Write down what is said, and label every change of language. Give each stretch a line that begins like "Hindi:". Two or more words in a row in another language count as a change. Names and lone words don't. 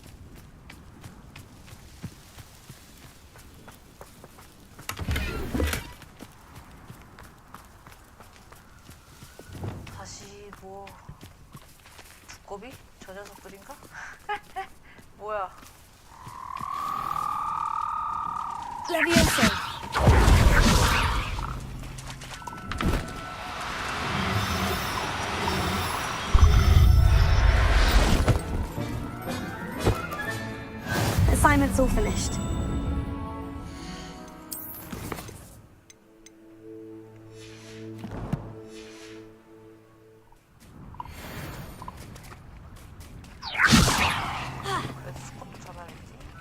Korean: 다시 뭐 두꺼비? 저 녀석들인가? 뭐야?
English: Levioso! Assignment's all finished.
Korean: 그래도 수컷도 잡아야겠지.